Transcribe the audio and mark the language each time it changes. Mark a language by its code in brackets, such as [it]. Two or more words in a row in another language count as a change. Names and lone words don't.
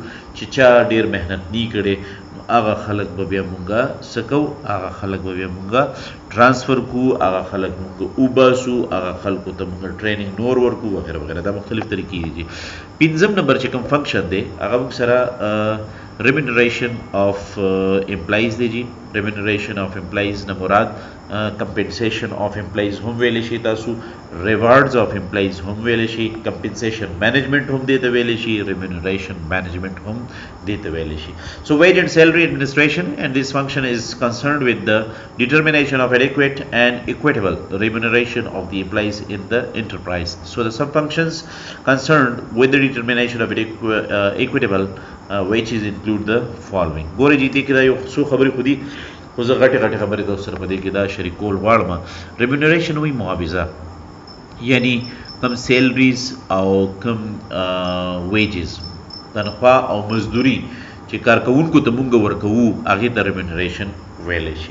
[ps] چې چا ډېر محنت نی کړی هغه خلک به بیا مونږه څه کوو، هغه خلک به بیا مونږه ټرانسفر کو، هغه خلک مونږ وباسو، هغه خلکو ته مونږ ټریننګ نور ورکو وغیره وغیره. دا مختلف طریقې دي. پنځم نمبر چې کوم فنکشن دی هغه موږ سره [en] remuneration of employees [ps] دی جی. [en] remuneration of employees [ps] نه مراد [en] compensation of employees [ps] هم ویلی شي تاسو، [en] rewards of employees [ps] هم ویلی شي، [en] compensation management [ps] هم دیته ویلی شي، [en] remuneration management [ps] هم دیته ویلی شي. [en] So wage and salary administration, and this function is concerned with the determination of adequate and equitable remuneration of the employees in the enterprise. So the sub functions concerned with the determination of equitable wages include the following. [ps] ګورې جی دې کې دا یو څو خبرې خو دي، خو زه غټې غټې خبرې تاسو سره په دې کې دا شریکول غواړم. ریمونریشن وایي معاوضه، یعنی کم سیلریز او کم ویجز، تنخواه او مزدوري چې کارکوونکو ته مونږ ورکوو هغې ته ریمونریشن ویلی شي.